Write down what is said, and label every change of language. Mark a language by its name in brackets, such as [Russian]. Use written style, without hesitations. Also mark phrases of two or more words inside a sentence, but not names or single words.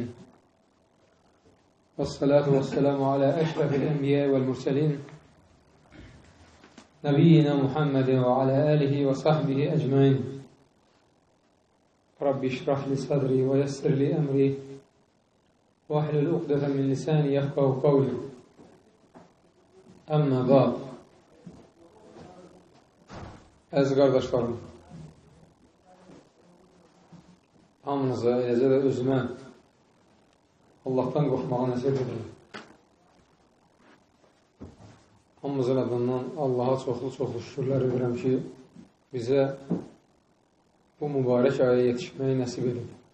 [Arabic] والصلاة والسلام على أشرف الأنبياء والمرسلين. نبينا محمد وعلى آله وصحبه أجمعين. رب اشرح لي صدري ويسر لي أمري. واحلل عقدة من لساني يفقهوا قولي. أما بعد. [Azerbaijani] Əziz qardaşlarım, hamınıza, eləcə də özümə Allahdan qorxmağı nəsib edir. Hamımızın adından Allaha çoxlu şükürlər edirəm ki, bizə bu mübarək aya yetişməyi nəsib edir.